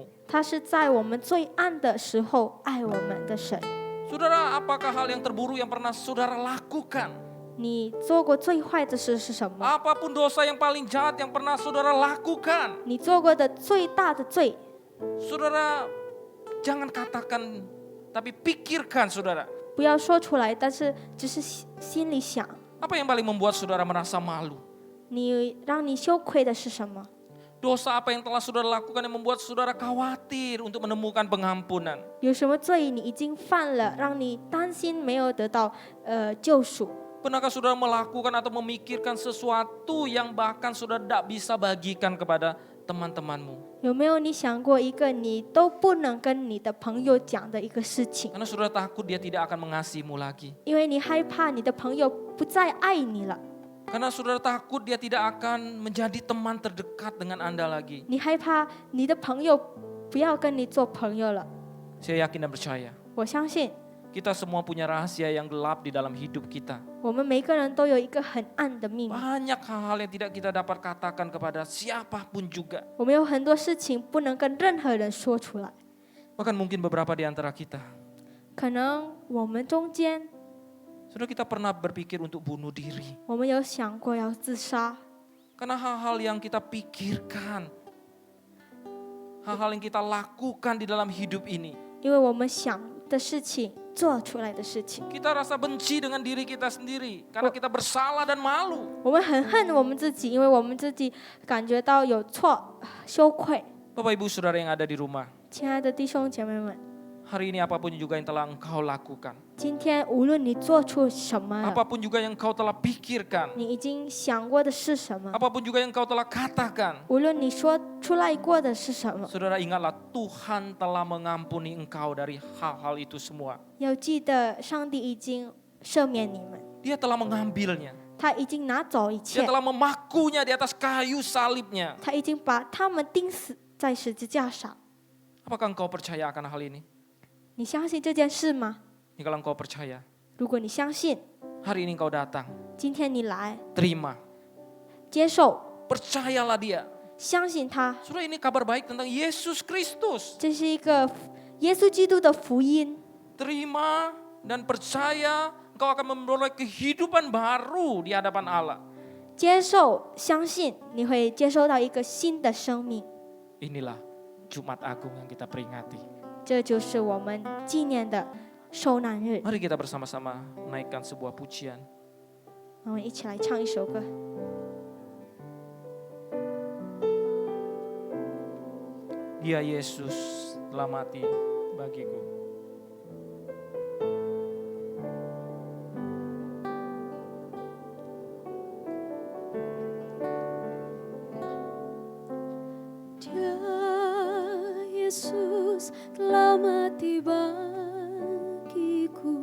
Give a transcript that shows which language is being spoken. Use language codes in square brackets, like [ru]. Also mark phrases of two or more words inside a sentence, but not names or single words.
[zh] 他是在我们最暗的时候爱我们的神。 [id] Saudara, apakah hal yang terburuk yang pernah saudara lakukan? [zh] 你做过最坏的事是什么？ [id] Apapun dosa yang paling jahat yang pernah saudara lakukan, [zh] 你做过的最大的罪， [id] saudara jangan katakan, tapi pikirkan saudara. [zh] 不要说出来，但是只是心里想。 [id] Apa yang paling membuat saudara merasa malu? [zh] 让你羞愧的是什么？ [id] Dosa apa yang telah saudara lakukan yang membuat saudara khawatir untuk menemukan pengampunan? [zh] 有什么罪你已经犯了，让你担心没有得到救赎？ [id] Pernahkah saudara melakukan atau memikirkan sesuatu yang bahkan saudara tidak bisa bagikan kepada teman-temanmu? [zh] 有没有你想过一个你都不能跟你的朋友讲的一个事情？ [id] Karena saudara takut dia tidak akan mengasihimu lagi. [zh] 因为你害怕你的朋友不再爱你了， [id] Karena saudara takut dia tidak akan menjadi teman terdekat dengan Anda lagi. [zh] 你害怕你的朋友不要跟你做朋友了。 [id] Saya yakin dan percaya, [zh] 我相信 [id] kita semua punya rahasia yang gelap di dalam hidup kita. [zh] 我们每个人都有一个很暗的秘密， [id] Banyak hal-hal yang tidak kita dapat katakan kepada siapapun juga. [zh] 我们有很多事情不能跟任何人说出来。 [id] Bahkan mungkin beberapa di antara kita. [zh] 可能我们中间， [id] Saudara, kita pernah berpikir untuk bunuh diri. [zh] 我们有想过要自杀， [id] Karena hal-hal yang kita pikirkan, hal-hal yang kita lakukan di dalam hidup ini, [zh] 因为我们想的事情做出来的事情， [id] kita rasa benci dengan diri kita sendiri karena kita bersalah dan malu. [zh] 我们很恨我们自己，因为我们自己感觉到有错、羞愧。 [id] Bapak Ibu Saudara yang ada di rumah, [zh] 亲爱的弟兄姐妹们， [id] hari ini apapun juga yang telah engkau lakukan, [zh] 今天无论你做出什么了， [id] apapun juga yang engkau telah pikirkan, [zh] 你已经想过的是什么， [id] apapun juga yang engkau telah katakan, [zh] 无论你说出来过的是什么， [id] saudara ingatlah Tuhan telah mengampuni engkau dari hal-hal itu semua. [zh] 要记得上帝已经赦免你们， [id] Dia telah mengambilnya, [zh] 他已经拿走一 [id] dia [zh] 切， [id] telah memakunya di atas kayu salibnya. [zh] 他已经把他们钉死在十字架上。 [id] Apakah engkau percaya akan hal ini? [zh] 你相信这件事吗？ [id] Kalau engkau percaya, [zh] 如果你相信， [id] hari ini engkau datang, [zh] 今天你来 [id] terima. [zh] 接受， [id] percayalah dia. [zh] 相信他。 [id] Saudara, ini kabar baik tentang Yesus Kristus. [zh] 这是一个耶稣基督的福音。 [id] Terima dan percaya engkau akan memperoleh kehidupan baru di hadapan Allah. [zh] 接受、相信，你会接收到一个新的生命。 [id] Inilah Jumat Agung yang kita peringati. [zh] 这就是我们纪念的受难日。 [id] Mari kita bersama-sama naikkan sebuah pujian. [zh] 我们一起来唱一首歌。 [id] Dia Yesus telah mati bagiku. Dia Yesus telah mati bagiku.